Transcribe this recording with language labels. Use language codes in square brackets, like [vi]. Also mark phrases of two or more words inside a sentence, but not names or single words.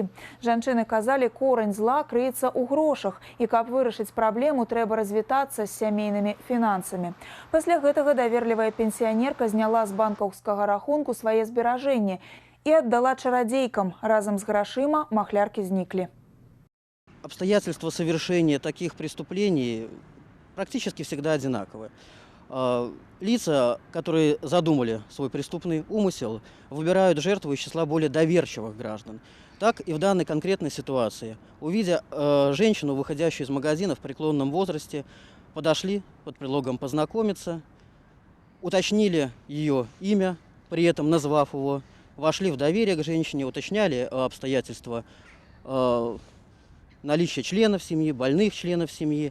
[be] Жанчыны казалі, корань зла крыецца ў грошах, і каб вырашыць праблему, трэба развітацца з сямейнымі фінансамі. Пасля гэтага даверлівая пенсіянерка зняла з банкаўскага рахунку свае зберажэнні і аддала чарадзейкам. Разам з грашыма махляркі зніклі. [ru] Обстоятельства совершения таких преступлений практически всегда одинаковы. Лица, которые задумали свой преступный умысел, выбирают жертву из числа более доверчивых граждан. Так и в данной конкретной ситуации. Увидя женщину, выходящую из магазина в преклонном возрасте, подошли под предлогом познакомиться, уточнили ее имя, при этом назвав его, вошли в доверие к женщине, уточняли обстоятельства наличия членов семьи, больных членов семьи.